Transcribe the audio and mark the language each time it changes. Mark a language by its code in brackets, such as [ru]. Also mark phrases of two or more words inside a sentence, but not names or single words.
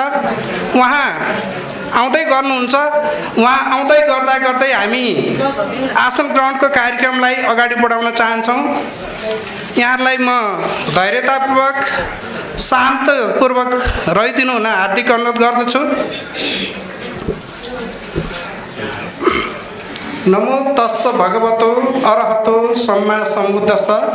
[ne] उहाँ आउँदै गर्नुहुन्छ। उहाँ आउँदै गर्दा गर्दै हामी आसन ग्रहणको कार्यक्रमलाई अगाडि बढाउन चाहन्छौँ। यहाँहरूलाई म धैर्यतापूर्वक शान्तपूर्वक रहिदिनु हुन हार्दिक अनुरोध गर्दछु। [pi] नमो तस्स भगवतो अरहतो सम्मा सम्बुद्धस्स।